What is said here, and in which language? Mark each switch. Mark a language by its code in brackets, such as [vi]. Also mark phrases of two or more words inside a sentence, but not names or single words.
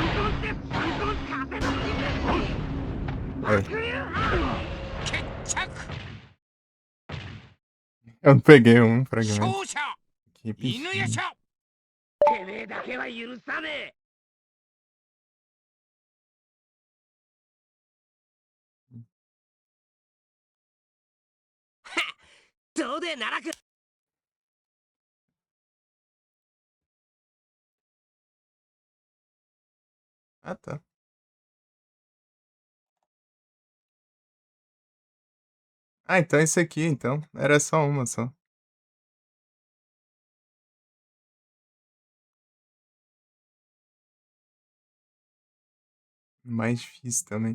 [pt] Eu peguei um fragmento. [ja] 勝者 [pt] Que [ja] 犬や [pt] bichinho. [ja] しゃ。てめえだけは許さねえ。どうで奈落。 [pt] Ah, tá. Ah, então é isso aqui, então. Era só uma só. Mais difícil também.